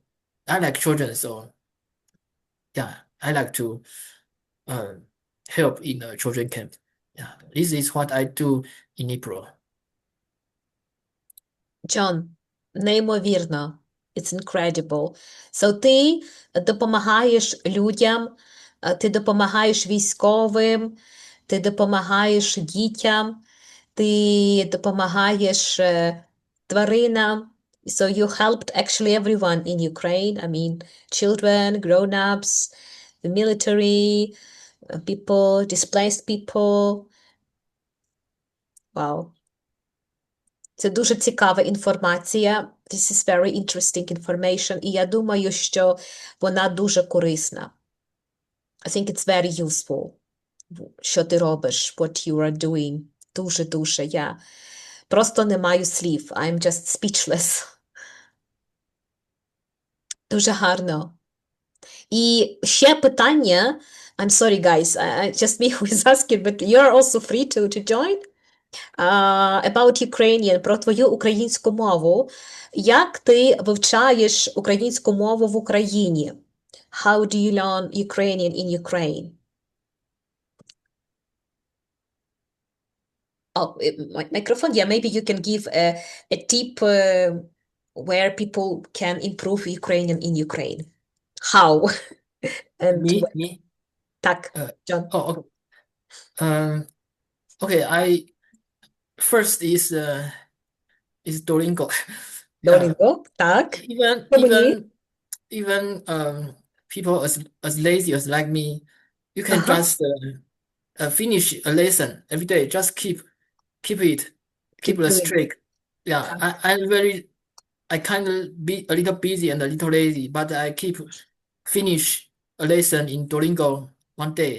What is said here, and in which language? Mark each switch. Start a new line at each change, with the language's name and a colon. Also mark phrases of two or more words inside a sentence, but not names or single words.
English: I like children, so yeah, I like to uh, help in a children camp. Yeah, this is what I do in April.
Ukrainian: John, неймовірно.
English: It's incredible.
Ukrainian: So ти допомагаєш людям, ти допомагаєш військовим, ти допомагаєш дітям, ти допомагаєш тваринам.
English: So you helped actually everyone in Ukraine. I mean, children, grown-ups, the military, people, displaced people. Wow.
Ukrainian: Це дуже цікава інформація.
English: This is very interesting information.
Ukrainian: І я думаю, що вона дуже корисна.
English: I think it's very useful,
Ukrainian: що ти робиш,
English: what you are doing.
Ukrainian: Дуже-дуже. Я просто не маю слів.
English: I'm just speechless.
Ukrainian: Дуже гарно. І ще питання.
English: I'm sorry, guys. Just me who is asking, but you're also free to join. About Ukrainian,
Ukrainian: про твою українську мову. Як ти вивчаєш українську мову в Україні?
English: How do you learn Ukrainian in Ukraine? Oh, microphone. Yeah, maybe you can give a tip where people can improve Ukrainian in Ukraine. How? And Me?
Ukrainian: так, John.
English: Oh, okay. Okay. I first is Duolingo. Duolingo,
Ukrainian: так.
English: Even
Ukrainian: По мені.
English: even even people as lazy as like me, you can
Ukrainian: Ага.
English: just finish a lesson every day. Just keep it Keep the doing. streak. Yeah, I kind of be a little busy and a little lazy, but I keep finish a lesson in Duolingo one day.